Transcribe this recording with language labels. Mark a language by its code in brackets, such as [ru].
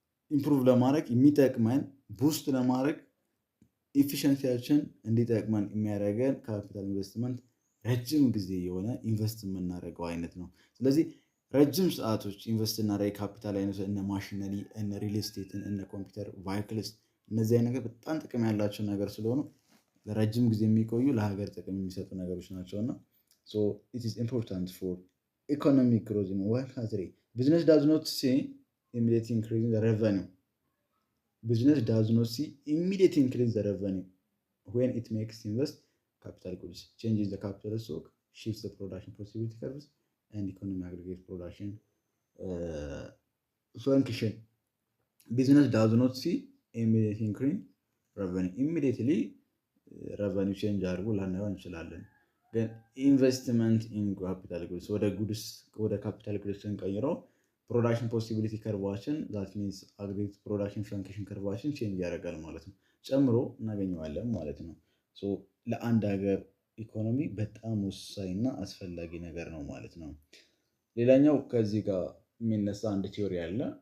[am] ኢምፕሩቭ ለማድረግ የሚጠቅመን ቡስት ለማድረግ ኤፊሽንሲያችን እንዲጠቅመን የሚያደርገን ካፒታል ኢንቨስትመንት ረጅም ጊዜ የሆነ ኢንቨስት የምናደርገው አይነት ነው። ስለዚህ ረጅም ሰዓቶች ኢንቨስት እናደርግ ካፒታል አይነት እነ ማሽነሪ፣ እነ ሪል ስቴትን፣ እነ ኮምፒውተር፣ ቫይክልስ እነዚህ አይነት ነገር በጣም ጥቅም ያላቸው ነገር ስለሆኑ ለረጅም ጊዜ የሚቆዩ ለሀገር ጥቅም የሚሰጡ ነገሮች ናቸው እና [en] it is important for economic growth in one country. Business does not see immediate increase in the revenue. Business does not see immediate increase in the revenue when it makes invest capital goods, changes the capital stock, shifts the production possibility curves, and economic aggregate production function. Business does not see immediate increase revenue. Immediately revenue change [am] አድርጎ ላናየው እንችላለን። ግን ኢንቨስትመንት ኢን ካፒታል ጉድስ ወደ ካፒታል ጉድስ ስንቀይረው ፕሮዳክሽን ፖሲቢሊቲ ከርቫችን ዛት ሚንስ አግሪጌት ፕሮዳክሽን ፈንክሽን ከርቫችን ቼንጅ ያደርጋል ማለት ነው። ጨምሮ እናገኘዋለን ማለት ነው። ለአንድ ሀገር ኢኮኖሚ በጣም ወሳኝና አስፈላጊ ነገር ነው ማለት ነው። ሌላኛው ከዚህ ጋር የሚነሳ አንድ ቲዮሪ አለ፣